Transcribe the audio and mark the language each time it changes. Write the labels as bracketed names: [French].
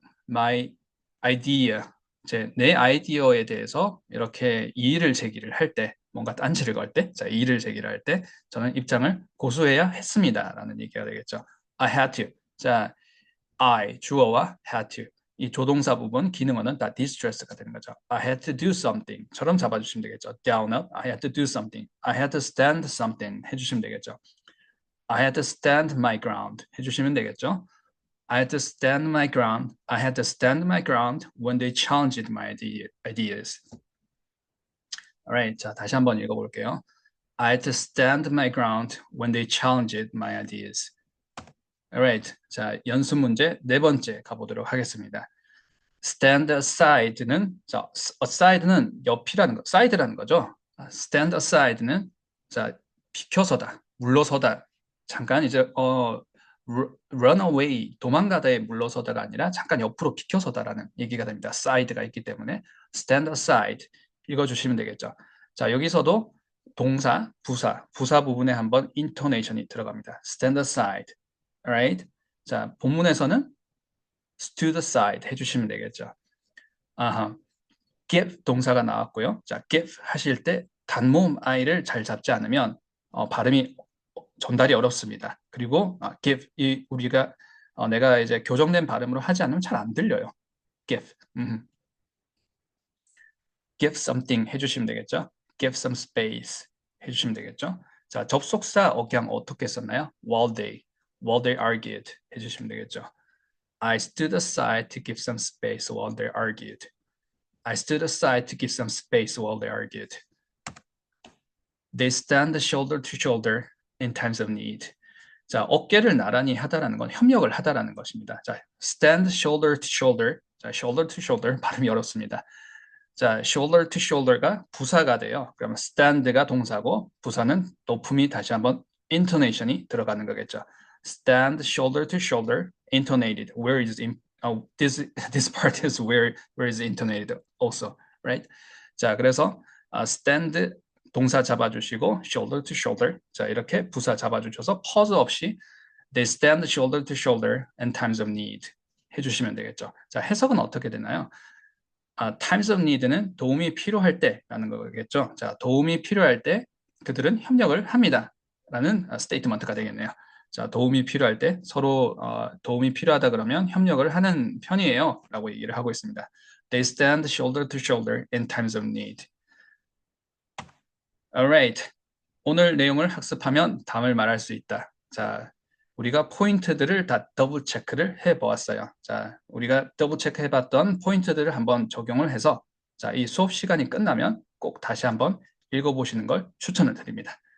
[Korean] my idea, 내 아이디어에 대해서 이렇게 이의를 제기를 할 때, 뭔가 딴지를 걸 때, 자, 이의를 제기를 할 때 저는 입장을 고수해야 했습니다라는 얘기가 되겠죠. [English] I had to. 자, I [Korean] 주어와 [English] had to. [Korean] 이 조동사 부분 기능어는 다 distressed가 되는 거죠. [English] I had to do something처럼 [Korean] 잡아주시면 되겠죠. [English] down up, I had to do something. I had to stand something [Korean] 해주시면 되겠죠. [English] I had to stand my ground 해주시면 되겠죠. I had to stand my ground. I had to stand my ground when they challenged my ideas. Alright, [Korean] 자, 다시 한번 읽어볼게요. [English] I had to stand my ground when they challenged my ideas. [Korean] Alright, 자, 연습 문제 네 번째 가보도록 하겠습니다. Stand aside는 자, aside는 옆이라는 거, side라는 거죠. Stand aside는 자, 비켜서다, 물러서다. 잠깐 이제 run away, 도망가다에 물러서다가 아니라 잠깐 옆으로 비켜서다라는 얘기가 됩니다. side가 있기 때문에 stand aside 읽어주시면 되겠죠. 자, 여기서도 동사, 부사 부분에 한번 intonation이 들어갑니다. [English] stand aside, alright? [Korean] 자, 본문에서는 stood aside 해주시면 되겠죠. give 동사가 나왔고요. 자, give 하실 때 단모음 I를 잘 잡지 않으면 발음이 전달이 어렵습니다. 그리고 give 우리가 내가 이제 교정된 발음으로 하지 않으면 잘 안 들려요. give. give something 해주시면 되겠죠. give some space 해주시면 되겠죠. 자, 접속사 억양 어떻게 썼나요? [English] while they argued [Korean] 해주시면 되겠죠. [English] I stood aside to give some space while they argued. I stood aside to give some space while they argued. They stand shoulder to shoulder in times of need. [Korean] 자, 어깨를 나란히 하다라는 건 협력을 하다라는 것입니다. 자, [English] stand shoulder to shoulder. [Korean] 자, shoulder to shoulder 발음이 어렵습니다. 자, shoulder to shoulder가 부사가 돼요. 그러면 stand가 동사고 부사는 높음이 다시 한번 intonation이 들어가는 거겠죠. [English] Stand shoulder to shoulder, intonated. Where is this part is where is intonated also, right? [Korean] 자, 그래서 stand 동사 잡아주시고 shoulder to shoulder. [English] 자, [Korean] 이렇게 부사 잡아주셔서 pause 없이 [English] they stand shoulder to shoulder in times of need [Korean] 해주시면 되겠죠. 자, 해석은 어떻게 되나요? times of need는 도움이 필요할 때라는 거겠죠. 자, 도움이 필요할 때 그들은 협력을 합니다. 라는 스테이트먼트가 되겠네요. 자, 도움이 필요할 때 서로 도움이 필요하다 그러면 협력을 하는 편이에요. 라고 얘기를 하고 있습니다. [English] They stand shoulder to shoulder in times of need. Alright. [Korean] 오늘 내용을 학습하면 답을 말할 수 있다. 자, 우리가 포인트들을 다 더블 체크를 해보았어요. 자, 우리가 더블 체크 해봤던 포인트들을 한번 적용을 해서 자, 이 수업 시간이 끝나면 꼭 다시 한번 읽어보시는 걸 추천을 드립니다.